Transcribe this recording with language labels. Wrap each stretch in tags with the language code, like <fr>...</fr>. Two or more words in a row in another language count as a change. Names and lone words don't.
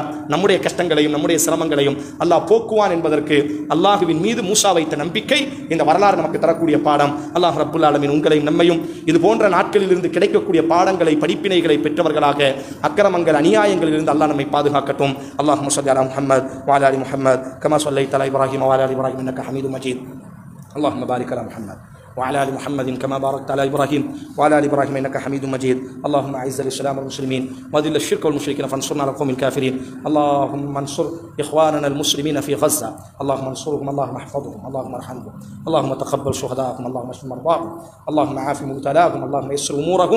<ta>நம்முடைய கஷ்டங்களையும் நம்முடைய சிரமங்களையும் அல்லாஹ் போக்குவான் என்பதற்கு அல்லாஹுவின் மீது மூசா வைத்த நம்பிக்கை இந்த வரலாறு நமக்கு தரக்கூடிய பாடம். அல்லாஹ்</ta> <ar>رب العالمين</ar> <ta>உங்களையும் நம்மையும் இது போன்ற நாட்களில் இருந்து கிடைக்கக்கூடிய பாடங்களை படிப்பினைகளை பெற்றவர்களாக அக்கிரமங்கள் அநியாயங்களில் இருந்து அல்லாஹ் நம்மை பாதுகாக்கட்டும்.</ta> <ar>اللهم صل على محمد وعلى آل محمد كما صليت على إبراهيم وعلى آل إبراهيم إنك حميد مجيد. اللهم بارك على محمد وعلى ال محمد كما باركت على ابراهيم وعلى ال ابراهيم انك حميد مجيد. اللهم اعز الاسلام والمسلمين واذل الشرك والمشركين فانصرنا على القوم الكافرين. اللهم انصر اخواننا المسلمين في غزه، اللهم انصرهم، اللهم احفظهم، اللهم ارحمهم، اللهم تقبل شهداءهم، اللهم اشف مرضاهم، اللهم عاف مبتلاهم، اللهم يسر امورهم.</ar>